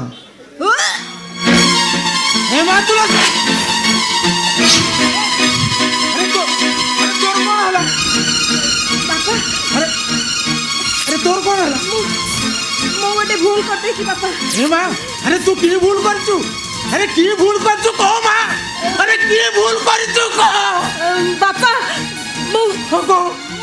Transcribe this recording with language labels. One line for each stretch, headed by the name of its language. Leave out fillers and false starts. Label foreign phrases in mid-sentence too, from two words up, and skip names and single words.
Odia: ଏ ମା ତୁଳସୀ, ତୋର କ'ଣ ହେଲା? ବାପା, ଆରେ ତୋର କ'ଣ ହେଲା? ମୁଁ ଗୋଟେ ଭୁଲ କରିଦେଇଛି ବାପା। ଏ ମା, ଆରେ ତୁ କି ଭୁଲ କରିଛୁ? ଆରେ କି ଭୁଲ କରଛୋ କହ ମା, ଆରେ କି ଭୁଲ କରିଛୋ କହ বাপা, কহ